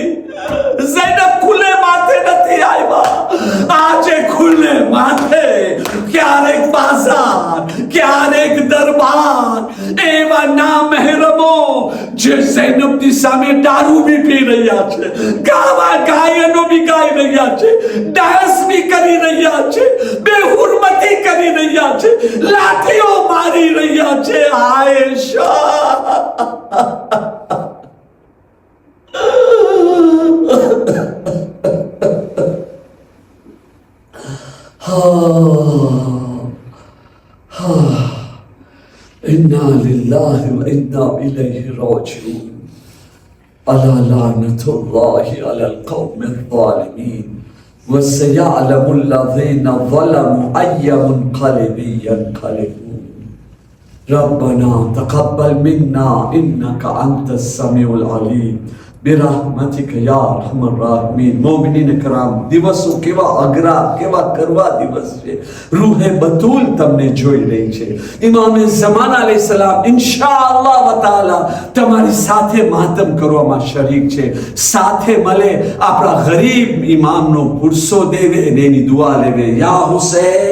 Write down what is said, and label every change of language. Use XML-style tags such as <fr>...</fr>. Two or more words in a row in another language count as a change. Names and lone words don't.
<gu>ઝૈનબ ખુલ્લે માથે નથી આવ્યા, આજે ખુલ્લે માથે, ક્યારેક બાજાર ક્યારેક દરબાર, એવા ના મહેરમો જે ઝૈનબની સામે દારૂ બી પી રહ્યા છે, ગાયનો બી ગાઈ રહ્યા છે, ડાન્સ બી કરી રહ્યા છે, બેહુરમતી કરી રહ્યા છે, લાઠીઓ મારી રહ્યા છે.</gu> <ar>આયેશા إنا لله وإنا إليه راجعون. ألا لعنة الله على القوم الظالمين وسيعلم الذين ظلموا أي منقلب ينقلبون. ربنا تقبل منا إنك أنت السميع العليم برحمتك يا أرحم الراحمين.</ar> <ur>مومنین کرام,</ur> <gu>દિવસો કેવા અઘરા કેવા કરવા દિવસ છે. રૂહે બતુલ તમને જોઈ રહી છે. ઇમામે ઝમાન અલૈહિસ્સલામ</gu> <ar>إن شاء الله و تعالى</ar> <gu>તમારી સાથે માતમ કરવામાં શરીક છે. સાથે મળે આપણા ગરીબ ઇમામનો પુરસો દેવે અને એની દુઆ લેવે.</gu>